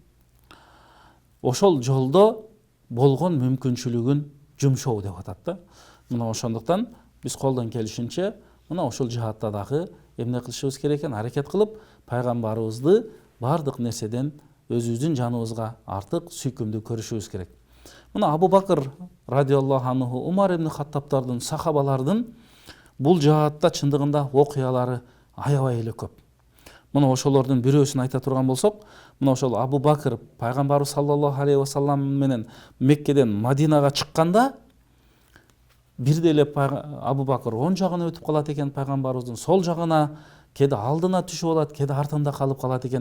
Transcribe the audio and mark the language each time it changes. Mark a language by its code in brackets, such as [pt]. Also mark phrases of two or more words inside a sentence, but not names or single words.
[ky] Ошол жолдо болгон мүмкүнчүлүгүн жумшоо деп атат да. Мына ошондуктан биз колдон келишинче мына ошол жаатта дагы эмне кылышыбыз керек экен, аракет кылып пайгамбарыбызды бардык нерседен өзүбүздүн жаныбызга артык сүйкүмдүү көрүшүбүз керек. Мына Абу Бакыр [ar] رضي الله عنه, [ky] Умар ибн Хаттабтардын, сахабалардын бул жаатта чындыгында окуялары аябай эле көп. Мына ошолордун бирөөсүн айта турган болсок, мына ошол Абу Бакыр пайгамбарыбыз [ar] صلى الله عليه وسلم [ky] менен Меккеден Мадинага чыкканда бирде эле Абу Бакыр оң жагына өтүп калат экен, пайгамбарыбыздын сол жагына, кээде алдына түшүп алат, кээде артында калып калат экен.